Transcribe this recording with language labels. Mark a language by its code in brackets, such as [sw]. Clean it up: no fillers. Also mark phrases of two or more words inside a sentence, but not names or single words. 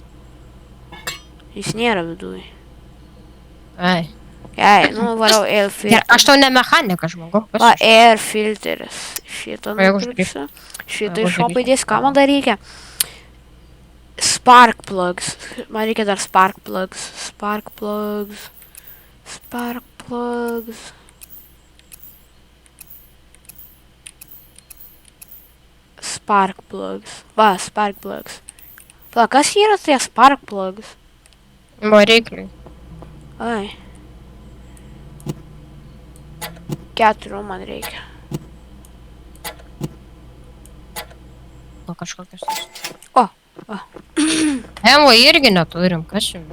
[lt] Jis nėra viduj. Ai. Gerai, nu varau air Gerai, filter. aš tau ne mechanikas, žmogau. Va, air filteris. Šitą O jeigu nupirksiu. Šitą Jeigu iš šopo įdės, ką man dar reikia? [en] Spark plugs. [lt] Man reikia dar [en] spark plugs. Spark plugs. Spark plugs. Spark plugs. Va, spark plugs. [lt] Pala, kas yra tie [en] spark plugs? [lt] Varikliai. Ai. 4 man reikia. O kažkokios. O. BMW irgi neturim. Kas čia?